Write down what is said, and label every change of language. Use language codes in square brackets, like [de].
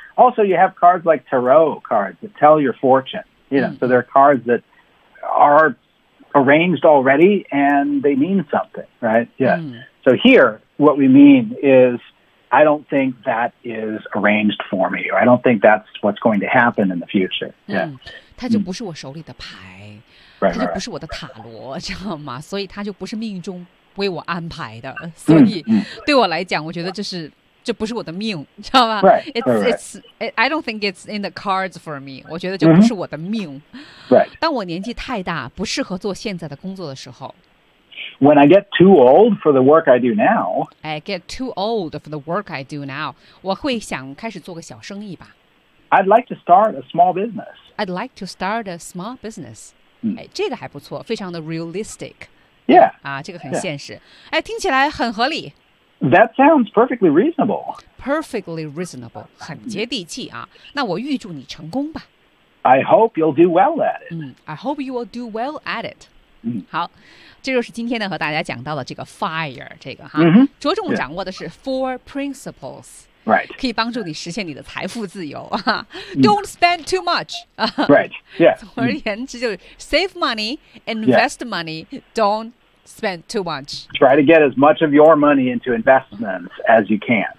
[en] Also, you have cards like tarot cards that tell your fortune. You know,、so there are cards that are arranged already and they mean something, right? Yeah.、So here. What we mean is, I don't think that is arranged for me, or I don't think that's what's going to happen in the future. Yeah, [zh] 它就不是我手里的牌，它就不是我的塔罗，知道吗？所以它就不是命中为我安排的。所以对我来讲，我觉得这是这不是我的命，知道吗 [en] ？Right. I don't think it's in the cards for me. [zh] 我觉得这不是我的命。 [en] Right. [zh] 当我年纪太大，不适合做现在的工作的时候。 [en] When I get too old for the work I do now, I get too old for the work I do now. [zh] 我会想开始做个小生意吧。 [en] I'd like to start a small business. I'd like to start a small business.、 [zh] 哎，这个还不错，非常的 [en] realistic. Yeah. [zh] 啊，这个很现实。Yeah. 哎，听起来很合理。 [en] That sounds perfectly reasonable. Perfectly reasonable, [zh] 很接地气啊。那我预祝你成功吧。 [en] I hope you'll do well at it.、 I hope you will do well at it. [zh] 好，这就是今天呢和大家讲到的这个 fire 这个哈，着重掌握的是 [en] four principles， Right. [zh] 可以帮助你实现你的财富自由。 [en] Don't spend too much. Right. Yeah. [zh] 总而言之就是 [en] save money, invest money, don't spend too much. Try to get as much of your money into investments as you can.